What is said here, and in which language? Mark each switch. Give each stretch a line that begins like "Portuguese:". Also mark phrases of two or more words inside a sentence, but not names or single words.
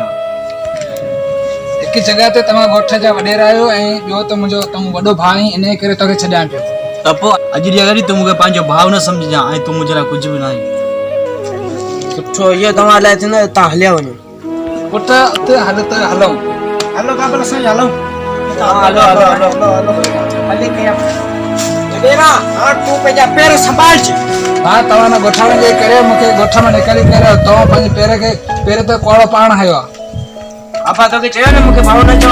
Sindhi: हिकु जॻह ते तव्हां ॻोठ जा वॾेरा आहियो ऐं ॿियो त मुंहिंजो तूं वॾो भाउ आहीं इन करे तोखे छॾियां पियो त पोइ अॼु जी अगरि तूं मूंखे पंहिंजो भाउ न सम्झजां ऐं तूं मुंहिंजे लाइ कुझु बि न आहीं सुठो इहो तव्हां लाइ थींदो तव्हां हलिया वञो पुट उते हल त हलूं हलो बाबा साईं हलो हलो हलो हलो हले कया बेरा हां तू पंहिंजा पैर संभालज हा तव्हां न गोठा जे करे मूंखे गोठ में निकली करे तव्हां पंहिंजे पैर ते कोड़ो पाण हयो आहे बाबा तोखे चयो न मूंखे भाउ न चओ